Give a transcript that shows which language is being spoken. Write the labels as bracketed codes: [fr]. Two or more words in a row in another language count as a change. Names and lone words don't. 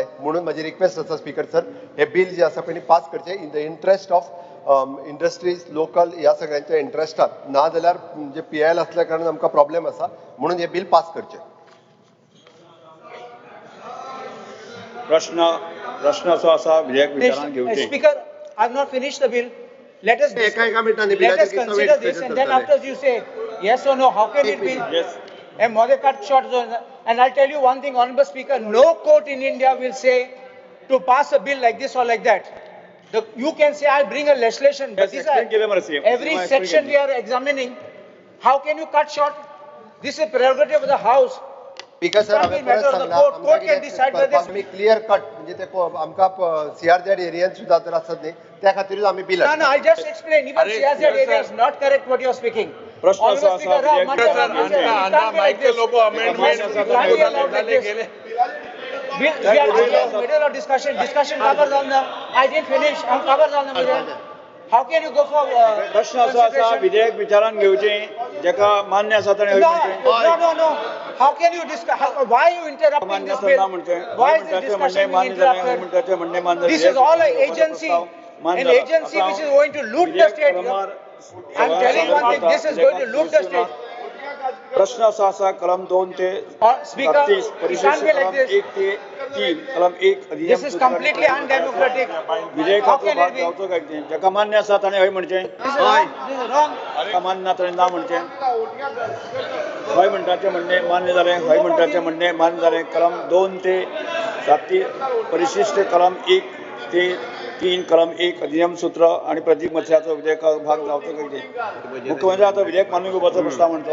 [kok] म्हणून म्हजी रिक्वेस्ट आसा [en] speaker sir, [kok] हे बील जे आसा पळय पास करचें [en] in the interest of industries local [kok] ह्या सगळ्यांच्या इंट्रस्टात. ना जाल्यार म्हणजे PIL असल्या कारणान आमकां प्रॉब्लेम आसा. म्हणून हे बील पास करचें. प्रश्न असो आसा विधेयक विचारान घेवचें. [en] Speaker, I have not finished the bill. Let us consider this and then after you say yes or no, how can it be? Yes. And more cut short zone. And I'll tell you one thing, Honorable Speaker, no court in India will say to pass a bill like this or like that. You can say I'll bring a legislation, but Yes, every section we are examining. How can you cut short? This is prerogative of the House. speaker sir, [kok] हांवें परत सांगलां [en] court can decide whether this. [kok] आमी [en] clear cut [kok] म्हणजे ते आमकां CRZ एरियान सुद्दां जर आसत न्ही त्या खातीरूच आमी बील [en] No, I'll just explain. Even CRZ area is not correct what you are speaking. [kok] प्रश्न असो [en] Honorable [kok] आसा [en] Speaker, we are in the middle of discussion. Discussion covered on the. I didn't finish. I'm covered on the middle. How can you go for? [kok] प्रश्न असो आसा विधेयक विचारान घेवचें जेका मान्य आसा ताणें हय म्हणचें. [en] No. How can you discuss? Why are you interrupting this bill? Why is this discussion being interrupted? This is all an agency which is going to loot the state. I'm telling one thing. This is going to loot the state. [kok] प्रश्न असो आसा कलम 2 ते 37 परिशिष्ट कलम 1 ते 3 कलम 1 [en] This is completely undemocratic. [kok] विधेयकाचो भाग जावचो काय जेका मान्य आसा ताणें हय म्हणचें. [en] This is wrong. [kok] जेका मान्य ना ताणें ना म्हणचें. हय म्हणटाचें म्हणणें मान्य जालें. हय म्हणटाचें म्हणणें मान्य जालें. कलम 2 ते 37 परिशिष्ट कलम 1 ते 3 कलम 1 अधिनियम सूत्र आणि प्रतीक मत्स्याचो विधेयकाचो भाग जावचो काय मुख्यमंत्री आता विधेयक मानून घेवपाचो प्रस्ताव म्हणतो.